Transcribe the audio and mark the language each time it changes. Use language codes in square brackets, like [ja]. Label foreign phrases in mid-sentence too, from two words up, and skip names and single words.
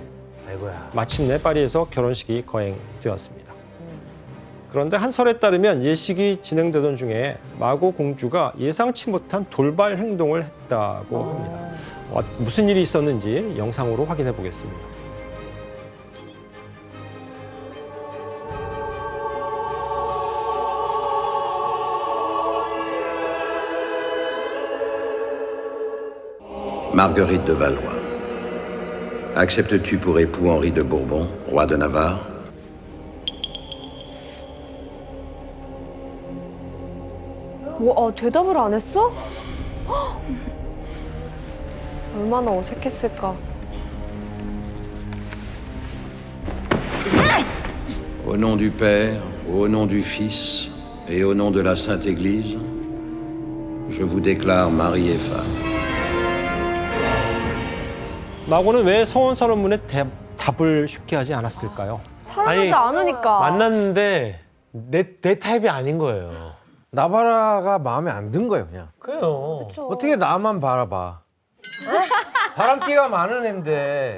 [ko] 아이고야. 마침내 파리에서 결혼식이 거행되었습니다. 그런데 한 설에 따르면 예식이 진행되던 중에 마고 공주가 예상치 못한 돌발 행동을 했다고 합니다. 무슨 일이 있었는지 영상으로 확인해 보겠습니다. [fr] Marguerite de Valois. Acceptes-tu pour époux Henri de Bourbon, roi de Navarre? [ko] 대답을 안 했어? 헉! 얼마나 어색했을까. [fr] Au nom du Père, au nom du Fils et au nom de la Sainte Église, Je vous déclare mari et femme. [ko] 마고는 왜 성원 선언문에 답을 쉽게 하지 않았을까요? 아니, 사랑하지 않으니까. 만났는데 내 타입이 아닌 거예요. 나바라가 마음에 안 든 거예요, 그냥. 그래요. 어떻게 나만 바라봐. 바람기가 많은 앤데